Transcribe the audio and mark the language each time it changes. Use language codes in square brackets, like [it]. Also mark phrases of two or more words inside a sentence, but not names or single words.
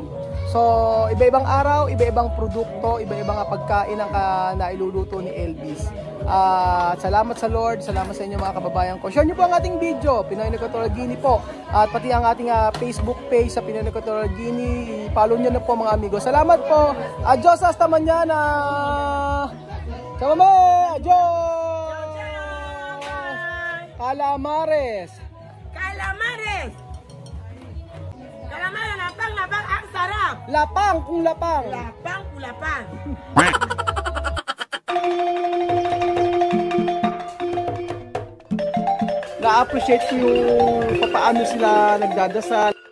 [tl] So, iba-ibang araw, iba-ibang produkto, iba-ibang pagkain ang nailuluto ni Elvis. Salamat sa Lord, salamat sa inyo mga kababayan ko. Share nyo po ang ating video, Pinoy Equatorial Guinea po. At pati ang ating Facebook page sa Pinoy Equatorial Guinea. I-follow nyo na po mga amigo. Salamat po. [es] Adios hasta mañana. Chamame, adios. Calamares. Calamares. Calamares, [tl] lapang, ang sarap. Lapang kung lapang. Lapang kung lapang. Na-appreciate ko yung paano sila nagdadasal.